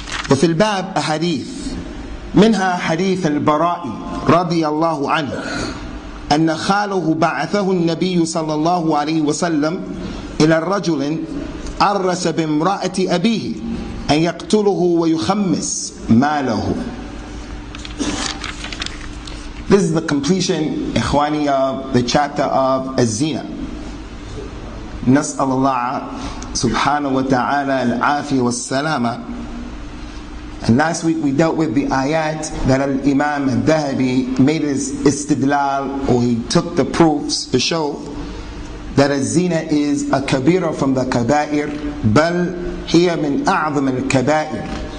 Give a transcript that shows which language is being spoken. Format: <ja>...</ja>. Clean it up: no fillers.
<ar>وفي الباب أحاديث، منها حديث البراء رضي الله عنه أن خاله بعثه النبي صلى الله عليه وسلم إلى الرجل عرس بامرأة أبيه أن يقتله ويخمس ماله.</ar> <en>This is the completion, ikhwani, of the chapter of Az-Zina.</en> <ar>نسأل الله سبحانه وتعالى العافية والسلامة.</ar> <en>And last week we dealt with the ayat that Al-Imam al-Dhahabi made his istidlal, or he took the proofs to show that az-zina is a kabira from the kaba'ir,</en> <ar>bal hiya min a'zam al-kaba'ir.</ar>